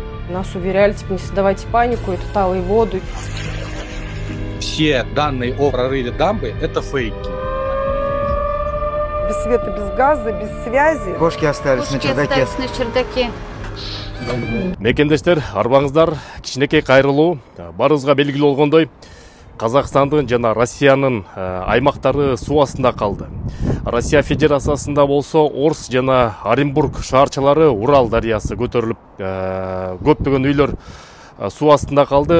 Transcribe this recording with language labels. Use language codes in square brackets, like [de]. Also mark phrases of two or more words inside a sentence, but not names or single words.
[ru] Нас уверяли, типа, не создавайте панику, это талые воды. Все данные о прорыве дамбы – это фейки. Без света, без газа, без связи. Кошки остались на чердаке. [ky] Мекендештер, арбаңыздар, кичинекей кайрылуу барыбызга белгилүү болгондой, Казакстандын жана Россиянын аймактары суу астында калды. Россия Федерациясында болсо Орс жана Оренбург шаарчалары Урал дарыясы көтөрүлүп, көптөгөн үйлөр суу астында калды.